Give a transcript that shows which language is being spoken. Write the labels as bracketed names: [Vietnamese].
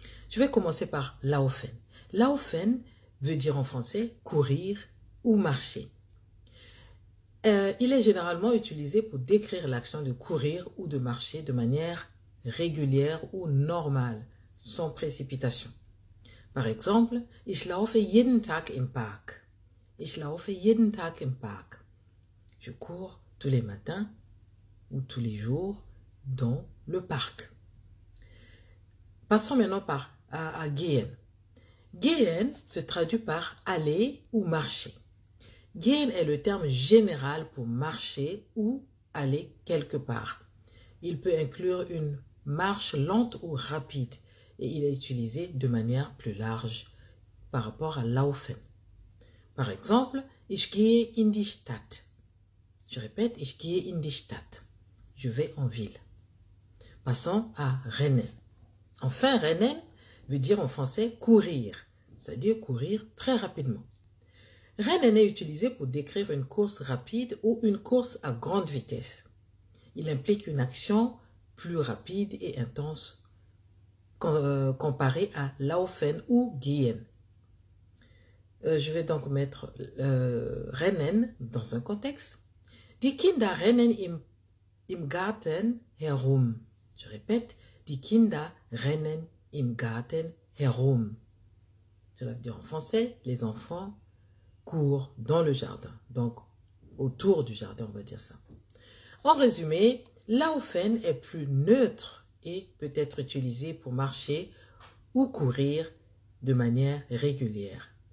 [French] Je vais commencer par laufen. Laufen veut dire en français courir ou marcher. Il est généralement utilisé pour décrire l'action de courir ou de marcher de manière régulière ou normale, sans précipitation. Par exemple, [German] ich laufe jeden Tag im Park. Ich laufe jeden Tag im Park. [French] Je cours tous les matins ou tous les jours dans le parc. Passons maintenant à gehen. Gehen se traduit par aller ou marcher. Gehen est le terme général pour marcher ou aller quelque part. Il peut inclure une marche lente ou rapide et il est utilisé de manière plus large par rapport à laufen. Par exemple, [German] ich gehe in die Stadt. [French] Je répète, [German] ich gehe in die Stadt. [French] Je vais en ville. Passons à rennen. Enfin, rennen veut dire en français courir, c'est-à-dire courir très rapidement. Rennen est utilisé pour décrire une course rapide ou une course à grande vitesse. Il implique une action plus rapide et intense comparée à laufen ou gehen. Je vais donc mettre rennen dans un contexte. [German] Die Kinder rennen im Garten herum. [French] Je répète, [German] die Kinder rennen im Garten herum. [French] Cela veut dire en français, les enfants courent dans le jardin, donc autour du jardin, on va dire ça. En résumé, laufen est plus neutre et peut être utilisé pour marcher ou courir de manière régulière.